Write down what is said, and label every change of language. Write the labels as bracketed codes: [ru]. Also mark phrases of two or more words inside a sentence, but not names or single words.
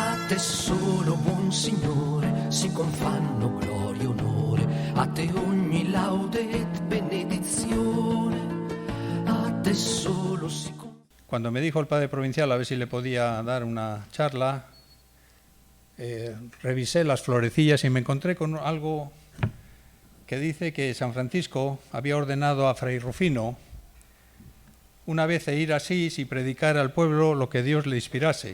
[it] te solo, buon Signore, si confanno gloria e onore, a te ogni laude et benedizione, a te solo si... [es] Cuando me dijo el padre provincial a ver si le podía dar una charla, revisé las florecillas y me encontré con algo que dice que San Francisco había ordenado a Fray Rufino una vez ir a Asís y predicar al pueblo lo que Dios le inspirase.